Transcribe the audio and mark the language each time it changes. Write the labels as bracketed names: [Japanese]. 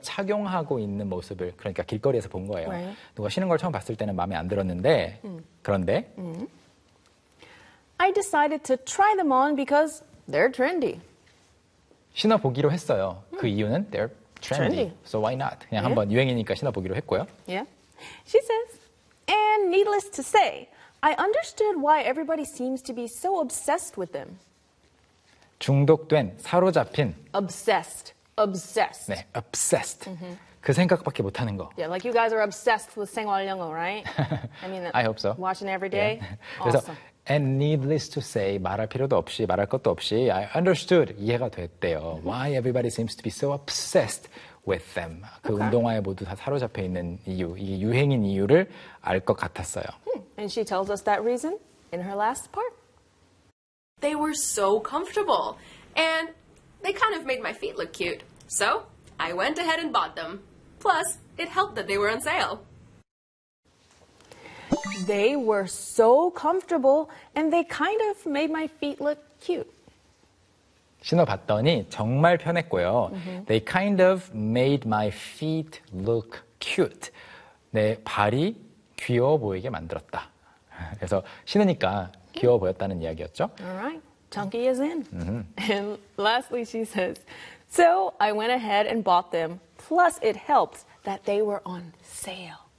[Korean] 착용하고 있는 모습을 그러니까 길거리에서 본 거예요 [English] right. [Korean] 누가 신은 걸 처음 봤을 때는 마음에 안 들었는데 그런데 [English] I decided to try them on because they're trendy [Korean] 신어보기로 했어요. 그 이유는 [English] they're trendy. So why not? [Korean] 그냥 [English] yeah. [Korean] 한번 유행이니까 신어보기로 했고요. [English] Yeah. She says, and needless to say, I understood why everybody seems to be so obsessed with them. [Korean] 중독된, 사로잡힌. [English] Obsessed. Obsessed. [Korean] 네, [English] obsessed. [Korean] Mm-hmm. 그 생각밖에 못하는 거. [English] Yeah, like you guys are obsessed with 생활영어, right? I mean, I hope so. Watching every day. Yeah. [Korean] 그래서, [English] awesome. And needless to say, [Korean] 말할 필요도 없이, 말할 것도 없이, [English] I understood, [Korean] 이해가 됐대요. [English] Why everybody seems to be so obsessed with them. 그 okay. [Korean] 운동화에 모두 다 사로잡혀 있는 이유, 이게 유행인 이유를 알 것 같았어요. [English] And she tells us that reason in her last part. They were so comfortable, and they kind of made my feet look cute. So, I went ahead and bought them. Plus, it helped that they were on sale. They were so comfortable, and they kind of made my feet look cute. [Korean] 신어봤더니 정말 편했고요. [English] Mm-hmm. They kind of made my feet look cute. [Korean] 내 발이 귀여워 보이게 만들었다. 그래서 신으니까 귀여워 보였다는 이야기였죠. [English] All right. Chunky is in. Mm-hmm. And lastly, she says, So I went ahead and bought them. Plus, it helped that they were on sale.